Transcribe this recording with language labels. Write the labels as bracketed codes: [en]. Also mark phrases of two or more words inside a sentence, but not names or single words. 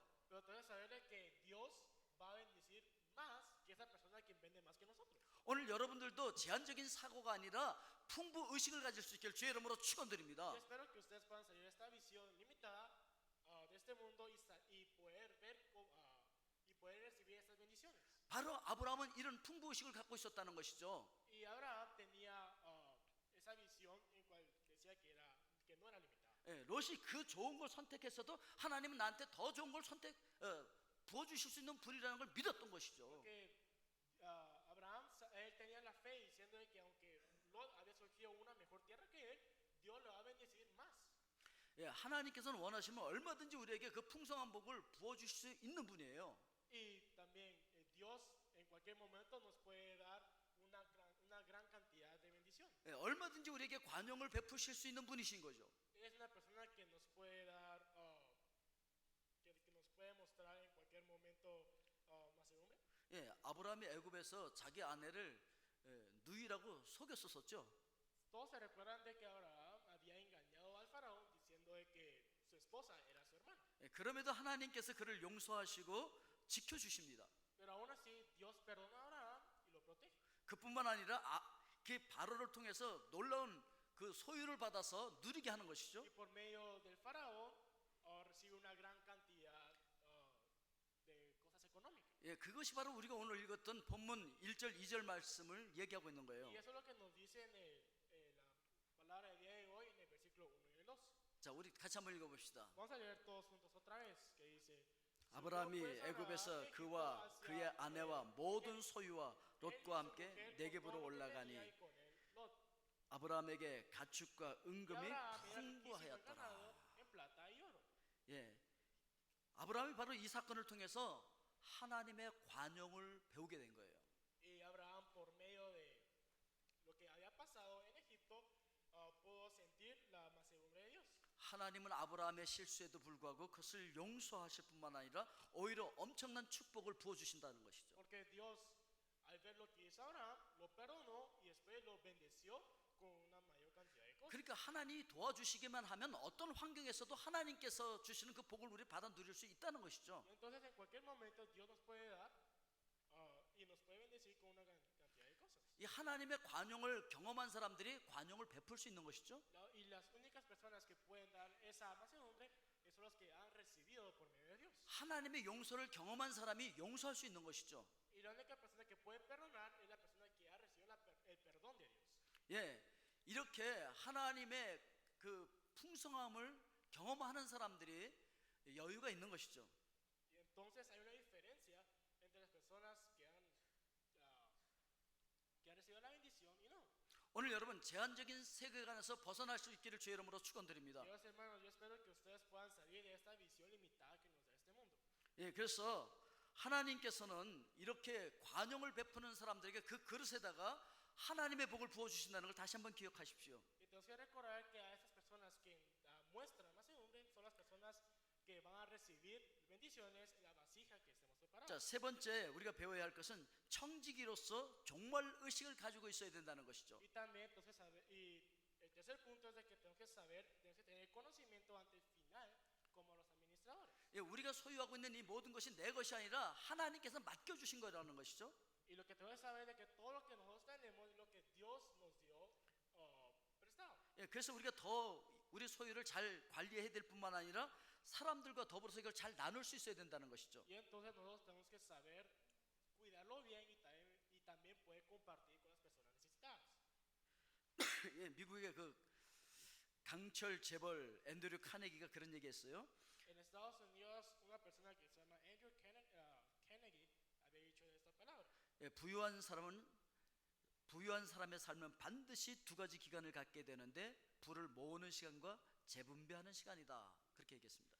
[es] Pero tenemos que saber de que Dios va a bendecir más que esa persona quien vende más que nosotros. [ko] 오늘 여러분들도 제한적인 사고가 아니라 풍부 의식을 가질 수 있기를 주의 이름으로 축원드립니다. [es] Yo espero que ustedes puedan salir de esta visión limitada de este mundo y poder ver y poder recibir estas bendiciones. [ko] 바로 아브라함은 이런 풍부 의식을 갖고 있었다는 것이죠. [es] Y Abraham tenía esa visión en cual decía que no era limitada. [ko] 예, 롯이 그 좋은 걸 선택했어도 하나님은 나한테 더 좋은 걸 부어주실 수 있는 분이라는 걸 믿었던 것이죠. [es] Porque Abraham él tenía la fe diciendo de que aunque Lot había surgido una mejor tierra que él, Dios le va a bendecir más. [ko] 예, 하나님께서는 원하시면 얼마든지 우리에게 그 풍성한 복을 부어 주실 수 있는 분이에요. [es] Y también Dios en cualquier momento nos puede dar una gran cantidad de bendición. [ko] 예, 얼마든지 우리에게 관용을 베푸실 수 있는 분이신 거죠. [es] Es una persona que nos puede dar, que nos puede mostrar en cualquier momento mansedumbre. [ko] 예, 아브라함이 애굽에서 자기 아내를 누이라고 속였었죠. [es] Todos se recuerdan de que Abraham había engañado al faraón diciendo de que su esposa era su hermana. [ko] 예, 그럼에도 하나님께서 그를 용서하시고 지켜주십니다. [es] Pero aún así Dios perdona a Abraham y lo protege. [ko] 그뿐만 아니라 그 바로를 통해서 놀라운 그 소유를 받아서 누리게 하는 것이죠. [es] Y por medio del faraón recibe una gran cantidad de cosas económicas. [ko] 예, 그것이 바로 우리가 오늘 읽었던 본문 1절 2절 말씀을 얘기하고 있는 거예요. [es] Y eso es lo que nos dice la palabra del día de hoy en el versículo 1 y el 2. [ko] 자, 우리 같이 한번 읽어봅시다. [es] Vamos a leer todos juntos otra vez que dice [ko] 아브라함이 애굽에서 그와 그의 아내와 모든 소유와 롯과 함께 네겝으로 올라가니 아브라함에게 가축과 은금이 풍부하였더라. 예, 아브라함이 바로 이 사건을 통해서 하나님의 관용을 배우게 된 거예요. [es] Y Abraham por medio de lo que había pasado en Egipto pudo sentir la mansedumbre de Dios. [ko] 하나님은 아브라함의 실수에도 불구하고 그것을 용서하실 뿐만 아니라 오히려 엄청난 축복을 부어주신다는 것이죠. [es] Porque Dios al ver lo que hizo Abraham lo perdonó y después lo bendeció con una mayor cantidad de cosas. [ko] 그러니까 하나님이 도와주시기만 하면 어떤 환경에서도 하나님께서 주시는 그 복을 우리 받아 누릴 수 있다는 것이죠. [es] Y entonces en cualquier momento Dios nos puede dar y nos puede bendecir con una cantidad de cosas. [ko] 이 하나님의 관용을 경험한 사람들이 관용을 베풀 수 있는 것이죠. [es] Y las únicas personas que pueden dar esa mansedumbre son los que han recibido por medio de Dios. [ko] 하나님의 용서를 경험한 사람이 용서할 수 있는 것이죠. [es] Y la única persona que puede perdonar es la persona que ha recibido el perdón de Dios. [ko] 예, 이렇게 하나님의 그 풍성함을 경험하는 사람들이 여유가 있는 것이죠. [es] Y entonces hay una diferencia entre las personas que han recibido la bendición y no. [ko] 오늘 여러분 제한적인 세계관에서 벗어날 수 있기를 주의 이름으로 축원드립니다. [es] Dios, hermanos, yo espero que ustedes puedan salir de esta visión limitada que nos da este mundo. [ko] 예, 그래서 하나님께서는 이렇게 관용을 베푸는 사람들에게 그 그릇에다가 하나님의 복을 부어 주신다는 걸 다시 한번 기억하십시오. [es] Y tenemos que recordar que a estas personas que muestran mansedumbre son las personas que van a recibir bendiciones en la vasija que estemos preparados. [ko] 자, 세 번째 우리가 배워야 할 것은 청지기로서 종말 의식을 가지고 있어야 된다는 것이죠. [es] Y también, entonces, y el tercer punto es de que tenemos que saber, tenemos que tener conocimiento ante el final como los administradores. [ko] 예, 우리가 소유하고 있는 이 모든 것이 내 것이 아니라 하나님께서 맡겨 주신 거라는 것이죠. [es] Y lo que tenemos que saber es de que todo lo que nosotros tenemos es lo que Dios nos dio prestado. [ko] 예, 그래서 우리가 더 우리 소유를 잘 관리해야 될 뿐만 아니라 사람들과 더불어서 이걸 잘 나눌 수 있어야 된다는 것이죠. [es] Y entonces nosotros tenemos que saber cuidarlo bien y también poder compartir con las personas necesitadas. [ko] 예, 미국의 그 강철 재벌 앤드류 카네기가 그런 얘기했어요. [es] En Estados Unidos, una persona que se llama Andrew Carnegie había dicho esta palabra. [ko] 예, 부유한 사람의 삶은 반드시 두 가지 기간을 갖게 되는데 부를 모으는 시간과 재분배하는 시간이다. 그렇게 얘기했습니다.